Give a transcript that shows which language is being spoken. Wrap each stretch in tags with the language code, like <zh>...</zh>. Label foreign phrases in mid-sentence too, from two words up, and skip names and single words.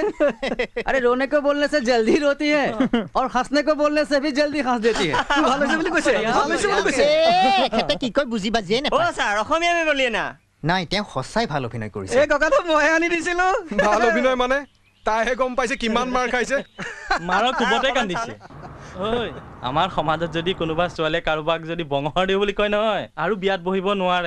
<hi>अरे रोने को बोलने से जल्दी रोती है और हंसने को बोलने से भी जल्दी हंस देती है।</hi> <as>ভালো আছে বুলি কৈছে, ভালো আছে বুলি কৈছে। এখেতে কি কয় বুজি বাজিয়ে ও নাপায়। স্যার, অসমীয়া আমি বলিয়ে না। নাই, তেওঁ সঁচাই ভাল অভিনয় কৰিছে। এই ককাটো মই আনি দিছিলো। ভাল অভিনয় মানে তাইহে গম পাইছে কিমান মাৰ খাইছে। মাৰৰ কোবতে কান্দিছে। ঐ, আমাৰ সমাজত যদি কোনোবা ছোৱালীয়ে কাৰোবাক যদি বঙৰ দিওঁ বুলি কয় নহয়, আৰু বিয়াত বহিব নোৱাৰে।</as>